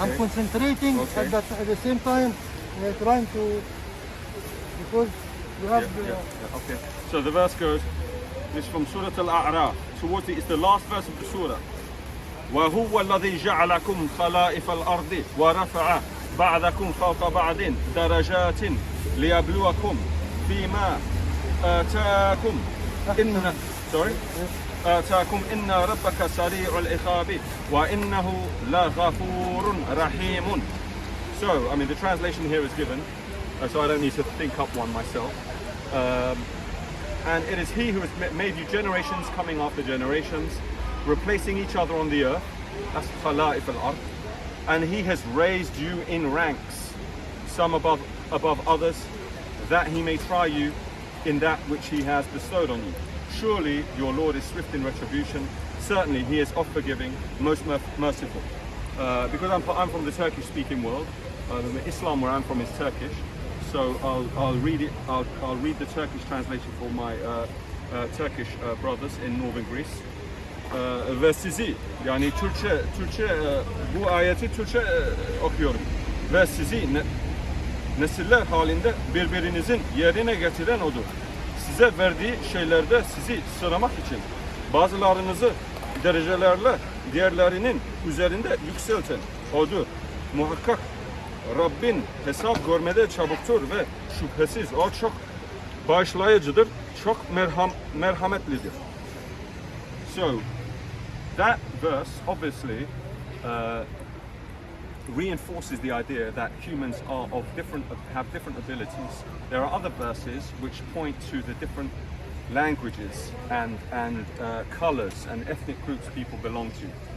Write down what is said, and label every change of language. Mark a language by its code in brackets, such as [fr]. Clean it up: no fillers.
[en] I'm concentrating at the same time, trying to, because you have Okay. So the verse goes, it's from Surah Al-A'raf. Towards it's the last verse of the surah. [ar] وَهُوَ الَّذِي جَعَلَكُمْ خَلَائِفَ الْأَرْضِ وَرَفَعَ بعضكم فوق بعض درجات ليبلوكم فيما آتاكم إن آتاكم إن ربك سريع العقاب وإنه لغفور رحيم. [en] So, I mean, the translation here is given, so I don't need to think up one myself. And it is He who has made you generations coming after generations, replacing each other on the earth. That's khala'if al-ard. And He has raised you in ranks, some above others, that He may try you in that which He has bestowed on you. Surely your Lord is swift in retribution. Certainly He is oft forgiving, most merciful. Because I'm from the Turkish-speaking world, the Islam where I'm from is Turkish. So I'll read it. I'll read the Turkish translation for my Turkish brothers in northern Greece. [tr] Ve sizi, yani Türkçe bu ayeti Türkçe okuyorum. Ve sizi nesiller halinde birbirinizin yerine getiren O'dur. Size verdiği şeylerde sizi sınamak için bazılarınızı derecelerle diğerlerinin üzerinde yükselten O'dur. Muhakkak Rabbin hesap görmede çabuktur ve şüphesiz O çok bağışlayıcıdır, çok merhametlidir. [en] So, that verse obviously reinforces the idea that humans are have different abilities. There are other verses which point to the different languages and colors and ethnic groups people belong to.